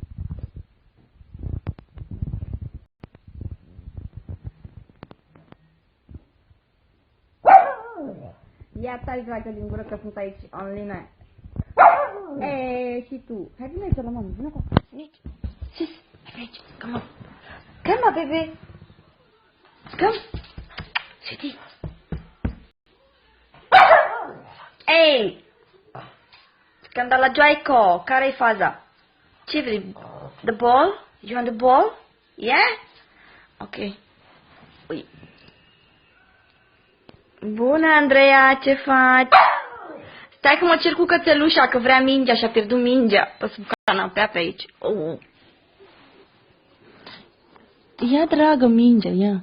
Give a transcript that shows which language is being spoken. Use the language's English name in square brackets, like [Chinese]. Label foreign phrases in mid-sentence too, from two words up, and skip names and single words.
[Romanian] Ia taci, dragă, din gură că sunt aici, online. Și tu. Hai, vine aici la mamă, vine acolo. Vine aici. Sus, hai aici, [English] come on. Come on, baby. Come. Sweetie. [Romanian] Ei! Scandala Joico, care-i faza? Ce vrei? [English] The ball? You want the ball? Yeah? [Romanian] Ok. Ui. Bună, Andreea, ce faci? Stai că mă cer cu cățelușa, că vrea mingea și a pierdut mingea pe sub canapea pe aici. Ia, dragă, mingea, ia.